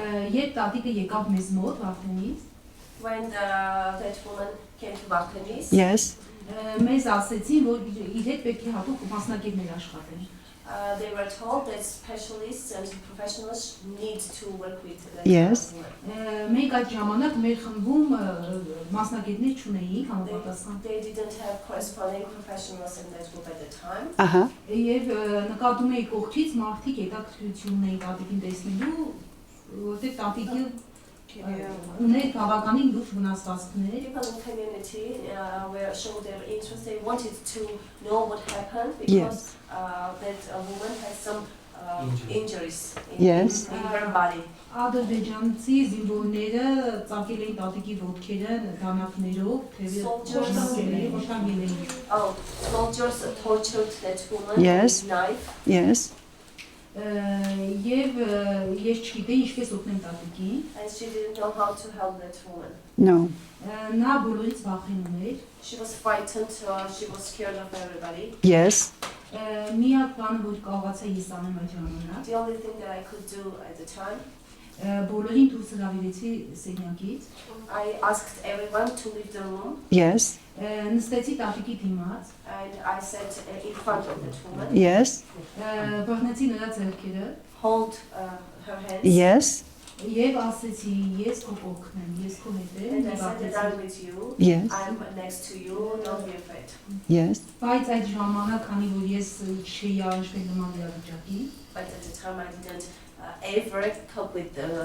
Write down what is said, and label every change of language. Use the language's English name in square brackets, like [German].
[Armenian] Երբ տատիկը եկավ մեզ մոտ Վարդենից, [English] when that woman came to Vardenis, yes, [Armenian] մեզ ասեցին, որ իր հետ պետք է հատուկ մասնագետներ աշխատեն։ [English] They were told that specialists and professionals need to work with that yes. woman. [Armenian] Մենք այդ ժամանակ մեր խմբում մասնագետներ չունեինք համապատասխան։ [English] They didn't have corresponding professionals in that group at the time. [Armenian] Եվ նկատում էի կողքից մարդիկ հետաքրքրություն ունեին տատիկին տեսնելու, որտեղ տատիկը ուներ բավականին լուրջ վնասվածքներ։ [English] People in the community were showing their interest. They wanted to know what happened because that woman had some injuries in her body. [Armenian] Ադրբեջանցի զինվորները ծակել էին տատիկի ոտքերը դանակներով, թևերը ոչխանգել էին։ [English] Oh, soldiers tortured that woman with knife. Yes. [Armenian] Եվ ես չգիտեի ինչպես օգնեմ տատիկին։ [English] And she didn't know how to help that woman. No. [Armenian] Նա բոլորից վախենում էր։ [English] She was frightened. She was scared of everybody. Yes. [Armenian] Միակ բանը որ կարողացա ես անեմ այդ ժամանակ։ [English] The only thing that I could do at the time. [Armenian] Բոլորին դուրս հրավիրեցի սենյակից։ [English] I asked everyone to leave the room. Yes. [Armenian] Նստեցի տատիկի դիմաց։ [English] And I sat in front of that woman. Yes. [Armenian] Բռնեցի նրա ձեռքերը։ [English] Hold her hands. Yes. [Armenian] Եվ ասեցի ես քո կողքն եմ, ես քո հետ եմ։ [English] And I sat down with you. Yes. I'm next to you. Don't be afraid. Yes. [Armenian] Բայց այդ ժամանակ, քանի որ ես չէի արժվել նման իրավիճակի, [English] But at the time I didn't ever cope with the